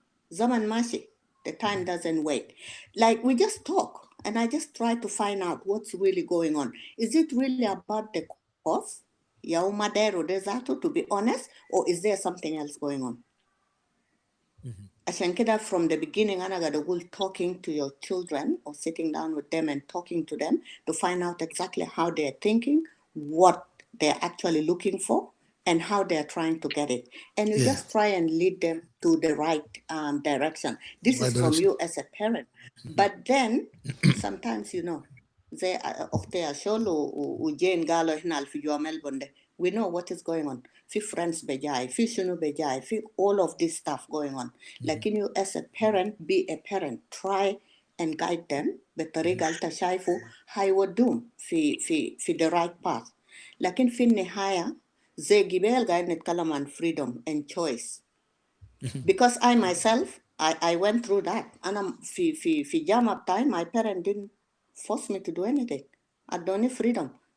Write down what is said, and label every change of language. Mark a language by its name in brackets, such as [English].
[English] زمن ماشي the time doesn't wait like we just talk and I just try to find out what's really going on is it really about the course [Arabic] يا ما دايرو ده ذاته [English] to be honest or is there something else going on عشان كده from the beginning [Arabic] أنا قاعد أقول [English] talking to your children or sitting down with them and talking to them to find out exactly how they're thinking, what they're actually looking for, and how they're trying to get it. And you just try and lead them to the right direction. This is from you as a parent. But then sometimes, you know, [Arabic] زي أختي أشول وجين قالوا هنا في جوا ملبون ده [English] we know what is going on. [Arabic] في friends بجاي, في شنو بجاي, في [English] all of this stuff going on. لكن you as a parent, be a parent. Try and guide them [Arabic] بطريقة أنت شايفه هيودوم في [English] the right path. [Arabic] لكن في النهاية زي جبال قاعد نتكلم عن freedom and choice. [English] Because I myself, I went through that. [Arabic] أنا في جامعة بتاعي [English] my parent didn't force me to do anything. I don't need freedom.